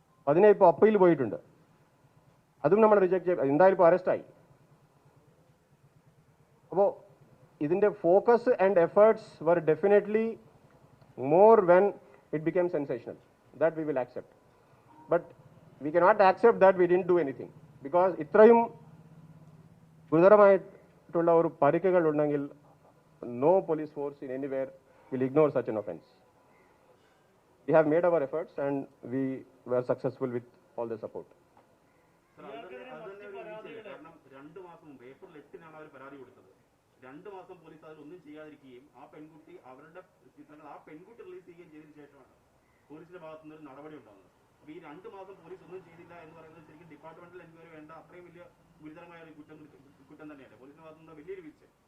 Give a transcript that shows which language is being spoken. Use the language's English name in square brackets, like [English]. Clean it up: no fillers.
[Malayalam] അതിനെ ഇപ്പോൾ അപ്പീൽ പോയിട്ടുണ്ട്, അതും നമ്മൾ റിജക്ട് ചെയ്ത് എന്തായാലും ഇപ്പോൾ അറസ്റ്റായി. അപ്പോൾ ഇതിൻ്റെ [English] Focus and efforts were definitely more when it become sensational. That we will accept. But we cannot accept that we didn't do anything. Because [Malayalam] ഇത്രയും ഗുരുതരമായിട്ടുള്ള ഒരു പരിക്കുകൾ ഉണ്ടെങ്കിൽ [English] no police force in anywhere will ignore such an offense. We have made our efforts and we were successful with all the support. [Malayalam] കാരണം 2 മാസം മുമ്പ് April 8-നാണ് അവർ പരാതി കൊടുത്തത്. 2 മാസം പോലീസ് അതിലൊന്നും ചെയ്യാതിരിക്കുകയും ആ പെൺകുട്ടി അവരുടെ ചിത്രങ്ങൾ ആ പെൺകുട്ടി റിലീസ് ചെയ്യുകയും ചെയ്തതിനു ശേഷമാണ് പോലീസിന്റെ ഭാഗത്തുനിന്ന് ഒരു നടപടി ഉണ്ടാകുന്നത്. അപ്പോൾ ഈ 2 മാസം പോലീസ് ഒന്നും ചെയ്തില്ല എന്ന് പറയുന്നത് ശരിക്കും ഡിപ്പാർട്ട്മെന്റൽ എൻക്വയറി വേണ്ട അത്രയും വലിയ ഗുരുതരമായ ഒരു കുറ്റം തന്നെയല്ലേ പോലീസിന്റെ ഭാഗത്തുനിന്ന് വലിയൊരു വീഴ്ച.